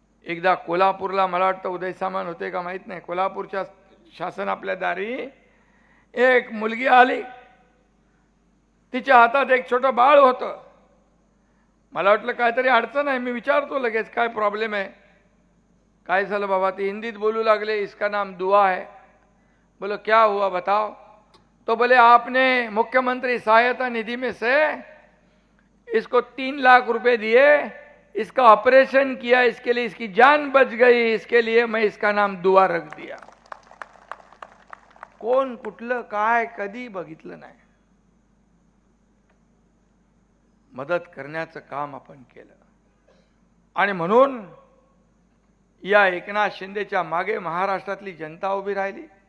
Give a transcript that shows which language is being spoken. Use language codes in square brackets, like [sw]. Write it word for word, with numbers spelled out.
[mr] एकदा कोल्हापूरला, मला वाटतं उदय सामान होते का माहीत नाही, कोल्हापूरच्या शासन आपल्या दारी एक मुलगी आली, तिच्या हातात एक छोटं बाळ होतं. मला वाटलं काहीतरी अडचण आहे, मी विचारतो लगेच काय प्रॉब्लेम आहे, काय झालं बाबा. ती हिंदीत बोलू लागले, [hi] इसका नाम दुआ है, बोलो क्या हुआ बताओ. तो बोले, आपने मुख्यमंत्री सहायता निधि में से इसको तीन लाख रुपए दिए, इसका ऑपरेशन किया, इसके लिए इसकी जान बच गई, इसके लिए मैं इसका नाम दुआ रख दिया. [mr] कोण कुठलं काय कधी बघितलं नाही, मदत करण्याचं काम आपण केलं. आणि म्हणून या एकनाथ शिंदेच्या मागे महाराष्ट्रातली जनता उभी राहिली.